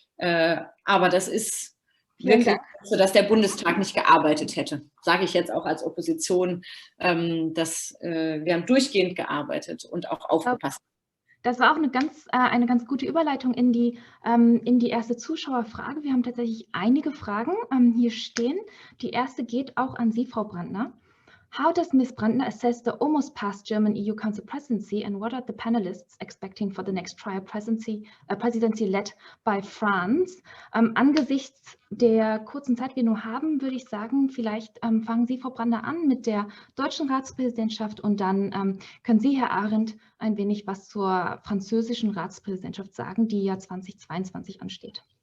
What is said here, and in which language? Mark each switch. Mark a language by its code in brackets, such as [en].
[de] Aber das ist wirklich so, dass der Bundestag nicht gearbeitet hätte, sage ich jetzt auch als Opposition, dass wir haben durchgehend gearbeitet und auch aufgepasst. Das war auch eine ganz gute Überleitung in die erste Zuschauerfrage. Wir haben tatsächlich einige Fragen hier stehen. Die erste geht auch an Sie, Frau Brandner. [en] How does Ms. Brandner assess the almost past German EU Council presidency, and what are the panelists expecting for the next trial presidency led by France? [de] Angesichts der kurzen Zeit, die wir nur haben, würde ich sagen, vielleicht fangen Sie, Frau Brandner, an mit der deutschen Ratspräsidentschaft und dann können Sie, Herr Arendt, ein wenig was zur französischen Ratspräsidentschaft sagen, die ja 2022 ansteht.